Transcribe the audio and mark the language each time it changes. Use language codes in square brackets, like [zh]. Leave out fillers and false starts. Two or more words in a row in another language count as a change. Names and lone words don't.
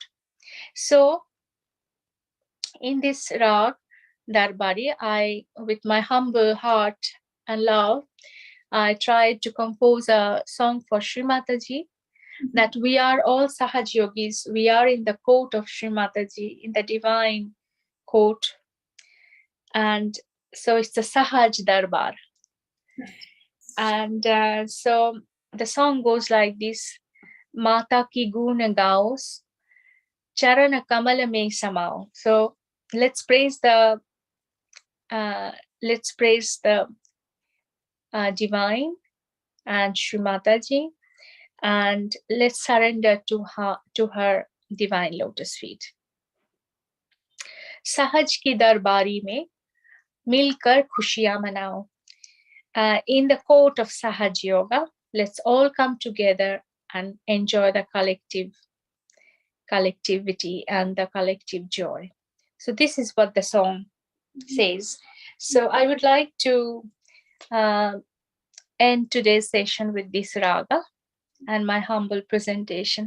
[en] So in this Rag Darbari, with my humble heart and love, I tried to compose a song for Shri Mataji, that we are all Sahaj Yogis. We are in the court of Shri Mataji, in the divine court. And so it's the Sahaj Darbar. And so the song goes like this: [hi] Mata ki gun gaos, Charana Kamala mein samao. [en] So let's praise the divine and Shri Mataji, and let's surrender to her divine lotus feet. [hi] सहज की दरबारी में मिलकर खुशियां मनाओ. [en] In the court of Sahaj Yoga, let's all come together and enjoy the collectivity and the collective joy. So this is what the song says. So I would like to end today's session with this raga and my humble presentation.